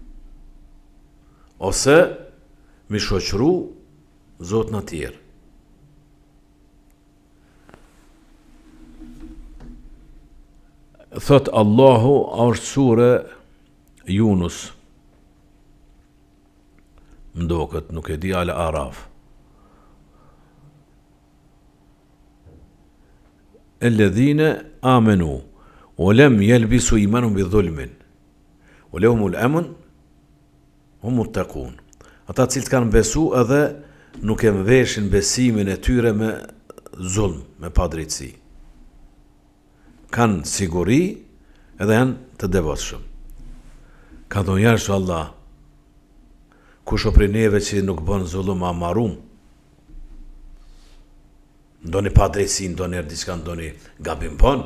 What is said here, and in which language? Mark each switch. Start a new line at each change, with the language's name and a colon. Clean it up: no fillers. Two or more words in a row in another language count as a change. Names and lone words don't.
Albanian: Ose me shoqëru Zot në tjerë. Thot Allahu, është sure Yunus. Mdoket, nuk e di ala Araf.
Arabic: الذين آمنوا ولم يلبسوا إيمانهم بظلم ولهم الأمن هم متقون.
Albanian: Ata cilët kanë besu edhe nuk e mveshin besimin e tyre me zulm, me padrejtësi. Kanë siguri edhe janë të devotshëm. Ka thonë ja Allah, kush o prej neve që nuk bën zullum a marum, ndoni pa drejtësi, ndoni diçka, ndoni gabim bën.